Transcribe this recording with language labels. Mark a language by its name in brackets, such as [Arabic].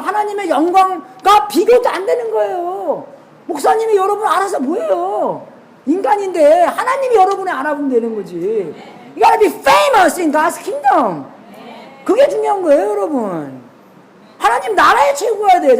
[Korean] 하나님의 영광과 비교도 안 되는 거예요. 목사님이 여러분 알아서 뭐예요? 인간인데 하나님이 여러분을 알아보면 되는 거지. [English] You gotta be famous in God's kingdom. [Korean] 그게 중요한 거예요, 여러분. 하나님 나라에 최고해야 돼.